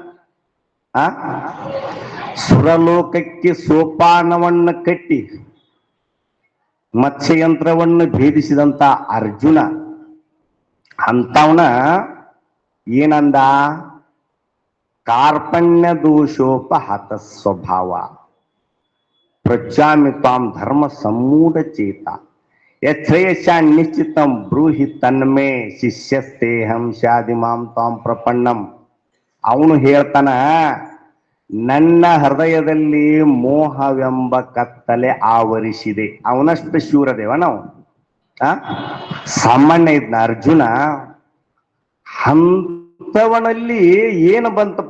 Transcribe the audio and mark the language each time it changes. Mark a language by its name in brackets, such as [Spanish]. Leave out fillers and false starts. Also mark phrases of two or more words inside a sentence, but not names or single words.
[Kannada] ಸುರಲೋಕಕ್ಕೆ ಸೋಪಾನವನ್ನು ಕಟ್ಟಿ ಮತ್ಸ್ಯಯಂತ್ರವನ್ನು ಭೇದಿಸಿದಂತ ಅರ್ಜುನ ಅಂತವನ ಏನಂದ? [Sanskrit] ಕಾರ್ಪಣ್ಯ ದೋಷೋಪಹತ ಸ್ವಭಾವ, ಪ್ರಜ್ಜಾಮಿ ತ್ವಾಂ ಧರ್ಮ ಸಮೂಢ ಚೇತ, ಯಶ್ರೇಯಶ ನಿಶ್ಚಿತಂ ಬ್ರೂಹಿ ತನ್ಮೇ ಶಿಷ್ಯಸ್ತೇಹಂ ಶಾದಿ ಮಾಂ ತ್ವಾಂ ಪ್ರಪನ್ನಂ. [Kannada] ಅವನು ಹೇಳ್ತಾನ, ನನ್ನ ಹೃದಯದಲ್ಲಿ ಮೋಹವೆಂಬ ಕತ್ತಲೆ ಆವರಿಸಿದೆ. ಅವನಷ್ಟು ಶೂರದೇವ ನಾವು, ಸಾಮಾನ್ಯ ಇದ್ನ ಅರ್ಜುನ. ಅಂತವನಲ್ಲಿ ಏನು ಬಂತಪ್ಪ?